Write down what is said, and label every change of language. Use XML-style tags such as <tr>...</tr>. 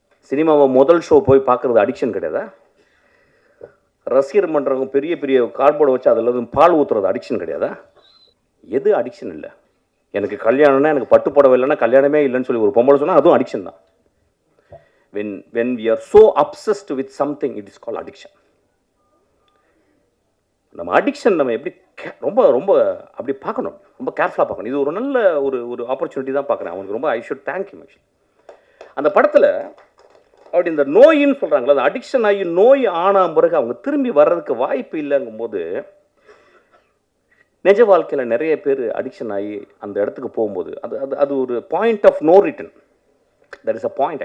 <ta>சினிமாவை முதல் ஷோ போய் பார்க்குறது அடிக்ஷன் கிடையாதா? ரசிகர் மன்றவங்க பெரிய பெரிய கார்போர்டை வச்சு அதில் பால் ஊற்றுறது அடிக்ஷன் கிடையாதா? எது அடிக்ஷன் இல்லை? எனக்கு கல்யாணம்னா, எனக்கு பட்டு புடவை இல்லைன்னா கல்யாணமே இல்லைன்னு சொல்லி ஒரு பொம்பளை சொன்னால் அதுவும் அடிக்ஷன் தான்.</ta> <en>when we are so obsessed with something, it is called addiction.</en> <ta>நம்ம அடிக்ஷன் நம்ம எப்படி ரொம்ப ரொம்ப அப்படி பார்க்கணும், ரொம்ப கேர்ஃபுல்லாக பார்க்கணும். இது ஒரு நல்ல ஒரு ஆப்பர்ச்சுனிட்டி தான் பார்க்குறேன். அவனுக்கு ரொம்ப</ta> <en>I should thank you.</en> <ta>அந்த படத்தில் அப்படி இந்த நோயின்னு சொல்கிறாங்களா, அந்த அடிக்ஷன் ஆகி நோய் ஆன பிறகு அவங்க திரும்பி வர்றதுக்கு வாய்ப்பு இல்லைங்கும் போது, நிஜ வாழ்க்கையில் நிறைய பேர் அடிக்ஷன் ஆகி அந்த இடத்துக்கு போகும்போது அது அது அது ஒரு</ta> <en>Point of no return. That is a point.</en>